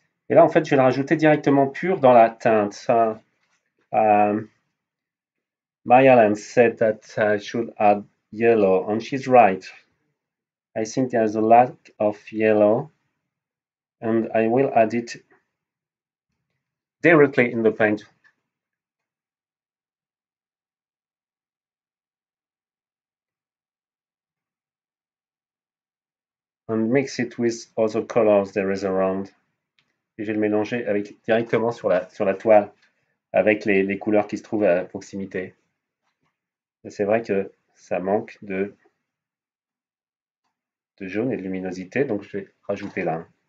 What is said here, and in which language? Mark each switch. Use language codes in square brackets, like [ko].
[fr] Et là, en fait, je vais le rajouter directement pur dans la teinte. [en] Maya said that I should add yellow, and she's right. I think there's a lack of yellow, and I will add it directly in the paint. And mix it with other colors there is around. [fr] Et je vais le mélanger directement sur la toile avec les couleurs qui se trouvent à proximité. Et c'est vrai que ça manque de jaune et de luminosité, donc je vais rajouter là.